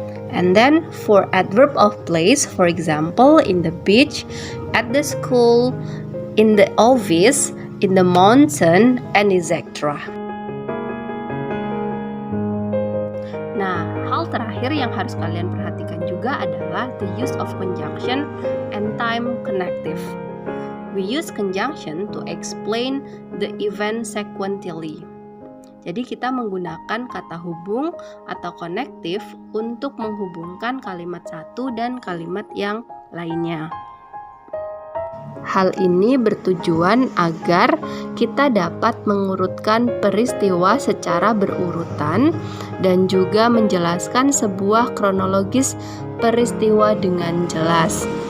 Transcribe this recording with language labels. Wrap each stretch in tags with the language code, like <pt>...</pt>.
<en>And then for adverb of place, for example, in the beach, at the school, in the office, in the mountain, and etc.</en> <id>Nah, hal terakhir yang harus kalian perhatikan juga adalah</id> <en>the use of conjunction and time connective. We use conjunction to explain the event sequentially.</en> <id>Jadi kita menggunakan kata hubung atau konektif untuk menghubungkan kalimat satu dan kalimat yang lainnya. Hal ini bertujuan agar kita dapat mengurutkan peristiwa secara berurutan dan juga menjelaskan sebuah kronologis peristiwa dengan jelas.</id>